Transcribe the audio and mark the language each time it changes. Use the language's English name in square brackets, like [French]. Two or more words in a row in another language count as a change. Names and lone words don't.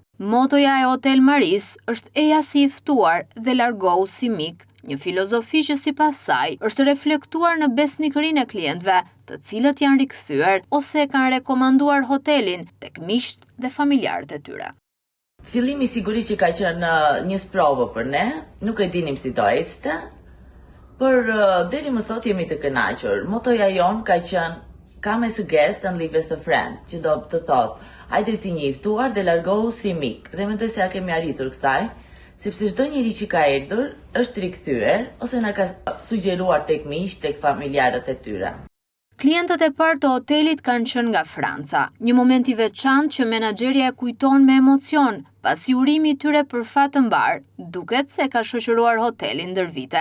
[Albanian] Motoja e Hotel Maris është eja si i ftuar dhe largohu si mik, një filozofi që sipas saj është reflektuar në besnikërinë e klientëve, të cilët janë rikthyer ose e kanë rekomanduar hotelin tek miqt dhe familjarët e tyre. Fillimi sigurisht që ka qenë një sprovë për ne, nuk e dinim si do ecte, por deri më sot jemi të kënaqur. Motoja jon ka qenë [English] come as a guest and leave as a friend, [Albanian] që do të thotë, hajde si një i ftuar dhe largohu si mik. Dhe mendoj se ja kemi arritur kësaj, sepse çdo njeri që ka erdhur është rikthyer ose na ka sugjeruar tek miq, tek familjarët e tyre. Klientët e parë të hotelit kanë qenë nga Franca, një moment i veçantë që menaxherja e kujton me emocion, pasi urimi i tyre për fat të mbar, duket se ka shoqëruar hotelin ndër vite.